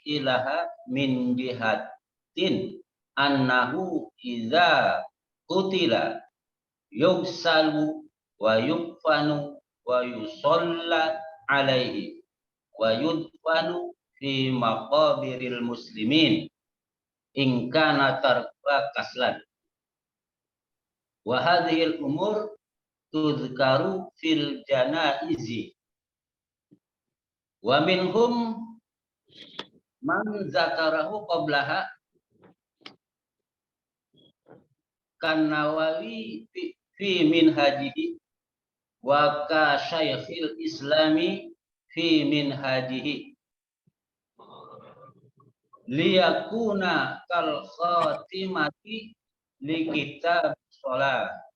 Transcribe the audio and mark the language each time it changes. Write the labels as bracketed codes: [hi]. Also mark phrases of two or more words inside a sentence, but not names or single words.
[ar] إليها من جهة أنه إذا قتل يغسل ويكفن ويصلى عليه ويدفن في مقابر المسلمين إن كان ترك كسلا. وهذه الأمور تذكر في الجنائز. ومنهم من ذكره قبلها كالنووي في منهاجه وكشيخ الإسلام في منهاجه ليكون كالخاتمة لكتاب الصلاة.